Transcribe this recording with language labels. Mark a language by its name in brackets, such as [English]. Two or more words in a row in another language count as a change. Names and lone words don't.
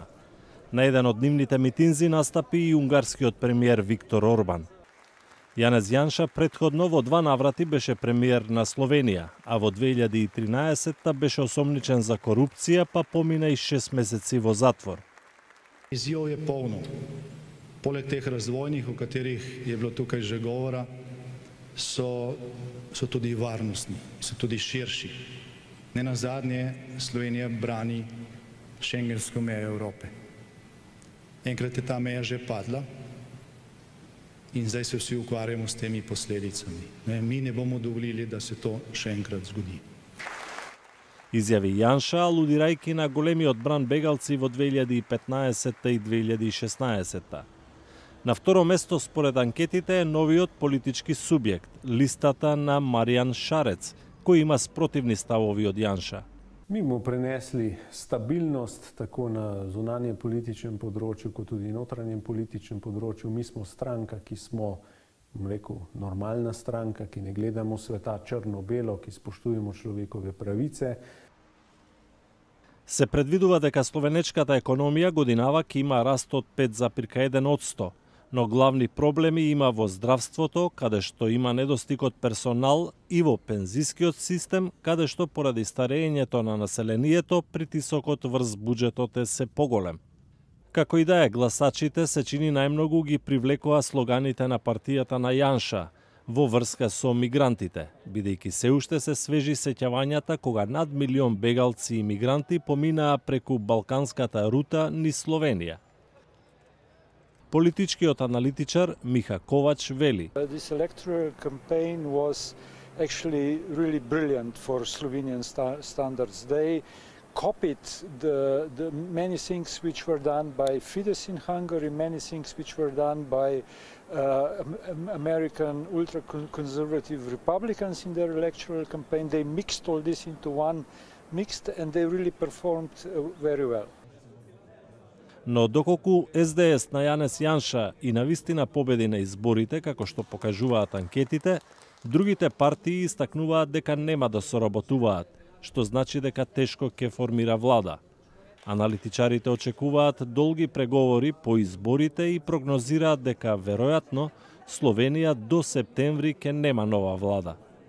[Macedonian] На еден од нивните митинзи настапи и унгарскиот премиер Виктор Орбан. Јанез Јанша претходно во 2 наврати беше премиер на Словенија, а во 2013 беше осомничен за корупција, па помина и 6 месеци во затвор. [Slovenian] Izziv je polno. Poleg teh razvojnih, o katerih je bilo tukaj že govora, so tudi varnostni, so tudi širši. Nenazadnje Slovenija brani šengensko mejo Evrope. Enkrat je ta meja že padla in zdaj se vsi ukvarjamo s temi posledicami. Mi ne bomo dovolili, da se to še enkrat zgodi. [Macedonian] Изјави Јанша, алудирајќи на големиот бран бегалци во 2015 и 2016. На второ место според анкетите е новиот политички субјект, листата на Маријан Шарец, кој има спротивни ставови од Јанша. [Slovenian] Mi bomo prenesli stabilnost tako na zunanjem političnem področju, kot tudi notranjem političnem področju. Mi smo stranka, ki smo, normalna stranka, ki ne gledamo sveta črno-belo, ki spoštujemo človekove pravice. [Macedonian] Се предвидува дека словенечката економија годинава ќе има раст од 5,1%, но главни проблеми има во здравството, каде што има недостиг од персонал, и во пензискиот систем, каде што поради старењето на населението, притисокот врз буџетот е се поголем. Како и да е, гласачите се чини најмногу ги привлекоа слоганите на партијата на Јанша во врска со мигрантите, бидејќи се уште се свежи сеќавањата кога над 1 милион бегалци и мигранти поминаа преку балканската рута низ Словенија. Политичкиот аналитичар Миха Ковач вели: [English] This electoral campaign was actually really brilliant for Slovenian standards. They copied the many things which were done by Fidesz in Hungary, many things which were done by American ultra-conservative Republicans in their electoral campaign. They mixed all this into one mixed and they really performed very well. [Macedonian] Но доколку СДС на Јанез Јанша и навистина победи на изборите, како што покажуваат анкетите, другите партии истакнуваат дека нема да соработуваат, што значи дека тешко ќе формира влада. Аналитичарите очекуваат долги преговори по изборите и прогнозираат дека веројатно Словенија до септември ќе нема нова влада.